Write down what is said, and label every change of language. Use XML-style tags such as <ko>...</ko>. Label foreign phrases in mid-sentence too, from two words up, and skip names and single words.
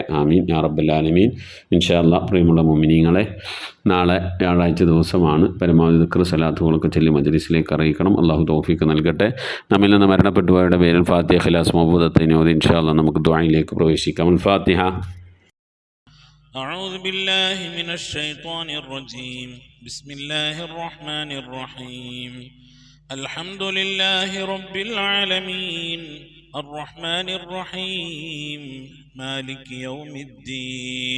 <ar>آمين يا رب العالمين. إن شاء الله</ar> <ml>പ്രിയമുള്ള മുഅ്മിനീങ്ങളെ, നാളെ വ്യാഴാഴ്ച ദിവസമാണ്. പരമാവധി ദിക്ർ സലാത്തുകളൊക്കെ ചൊല്ലി മജ്ലിസിലേക്ക് അറിയിക്കണം. അള്ളാഹു തൗഫീഖ് നൽകട്ടെ. നമ്മിൽ നിന്ന് മരണപ്പെട്ടു പോയവരുടെ പേരിൽ ഫാത്തിഹ, ഖിലാസ്, മൗബൂദത്തൈൻ ഓതി</ml> <ar>إن شاء الله</ar> <ml>നമുക്ക് ദുആയിലേക്ക് പ്രവേശിക്കാം.</ml> <ar>الفاتحة. أعوذ بالله من الشيطان الرجيم. بسم الله الرحمن الرحيم. الحمد لله رب العالمين الرحمن الرحيم مالك يوم الدين.</ar>